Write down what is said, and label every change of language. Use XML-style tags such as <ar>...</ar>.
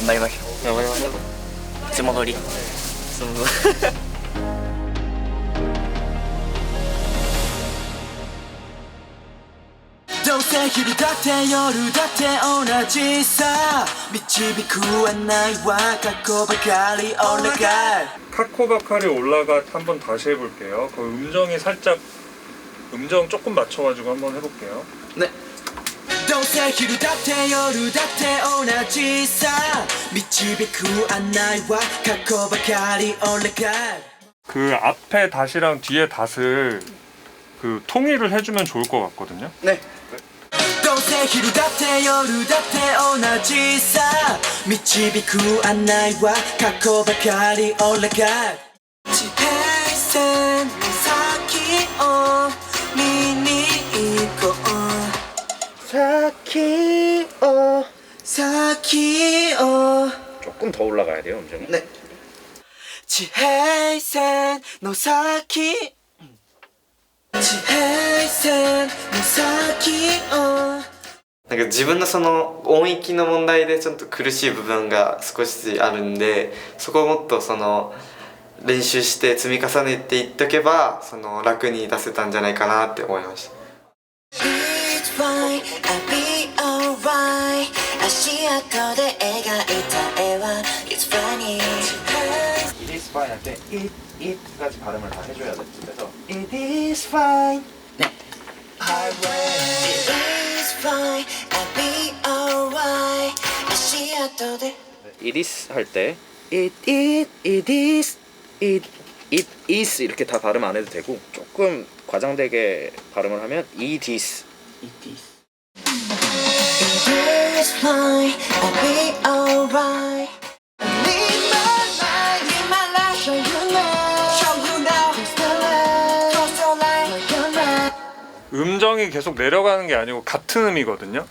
<ja>頑張りましょう。いつも通り。どうせ昼だって夜だって同じさ導く案内は過去ばかり俺が</ja> <ko>카코바카리 올라가 한번 다시 해볼게요. 그 음정이 살짝 음정 조금 맞춰가지고 한번 해볼게요. 네.</ko> <ja>どうせ昼だって夜だって同じさ導く案内は過去ばかり俺が</ja> <ko>그 앞에 닷이랑 뒤에 닷을 그 통일을 해주면 좋을 것 같거든요. 네.</ko> <ja>どうせ昼だって夜だって同じさ導く案内は過去ばかり俺が地平線の先を見に行こう先を</ja> <ko>조금 더 올라가야 돼요, 음정이. 네.</ko> <ja>地平線の先地平線の先をなんか自分のその音域の問題でちょっと苦しい部分が少しあるんで、そこをもっとその練習して積み重ねていっとけばその楽に出せたんじゃないかなって思いました。</ja> <en>It's fine, I'll be alright.</en> <ja>足跡で描いた絵は</ja> <en>It's funny. It is fine</en> <ko>할 때 it까지 발음을 다 해줘야 돼. 그래서</ko> <en>It is fine. 네. It is fine, I'll be alright.</en> <ja>足跡で</ja> <ko>it is 할 때 it is 이렇게 다 발음 안 해도 되고 조금 과장되게 발음을 하면 it is.</ko> <en>It is fine, I'll be alright. Live my life, show you now. Cross the line.</en> <ko>음정이 계속 내려가는 게 아니고 같은 음이거든요.</ko>